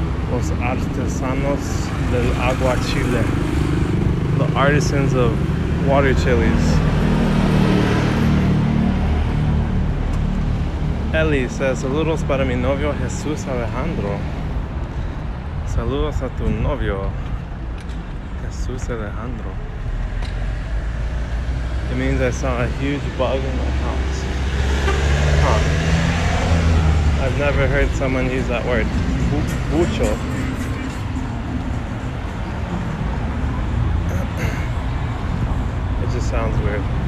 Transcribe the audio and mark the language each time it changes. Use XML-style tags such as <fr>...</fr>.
<es>Los artesanos del agua chile.</es> <en>The artisans of water chilies. Eli says,</en> <es>saludos para mi novio Jesús Alejandro. Saludos a tu novio Jesús Alejandro.</es> <en>It means I saw a huge bug in my house. Huh. I've never heard someone use that word.</en> <es>Bucho.</es> <en>It just sounds weird.</en>